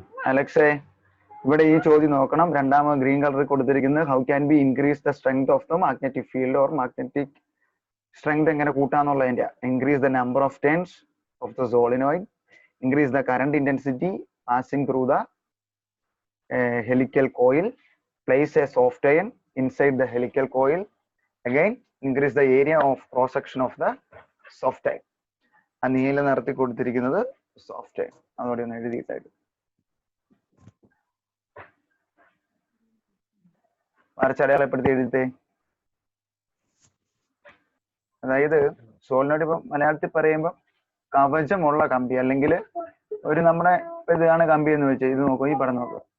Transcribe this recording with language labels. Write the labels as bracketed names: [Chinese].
[Malayalam] അലക്സേ, ഇവിടെ ഈ ചോദ്യം നോക്കണം. രണ്ടാമത് ഗ്രീൻ കളറിൽ കൊടുത്തിരിക്കുന്നത് [English] how can be increase the strength of the magnetic field or magnetic strength [Malayalam] എങ്ങനെ കൂട്ടാന്നുള്ളതിന്റെ. [English] Increase the number of turns of the solenoid, increase the current intensity passing through the helical coil, place a soft iron inside the helical coil, again increase the area of cross section of the soft iron. [Malayalam] ആ നീല നിറത്തിൽ കൊടുത്തിരിക്കുന്നത് soft iron. അതോടെ ഒന്ന് എഴുതിയിട്ടായിട്ട് വരച്ചടയാളപ്പെടുത്തി എഴുതിത്തേ. അതായത് solenoid ഇപ്പം മലയാളത്തിൽ പറയുമ്പോൾ കവചമുള്ള കമ്പി, അല്ലെങ്കിൽ ഒരു നമ്മുടെ ഇതാണ് കമ്പി എന്ന് വെച്ചാൽ ഇത് നോക്കും, ഈ പടം നോക്കുക.